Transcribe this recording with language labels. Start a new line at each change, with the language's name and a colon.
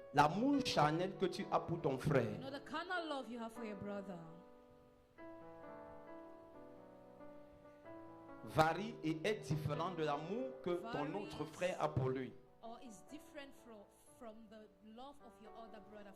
French: l'amour charnel que tu as pour ton frère,
English: you know the carnal love you have for your brother.
French: varie et est différent de l'amour que ton autre frère a pour lui.
English: Or is different from the love of your older brother.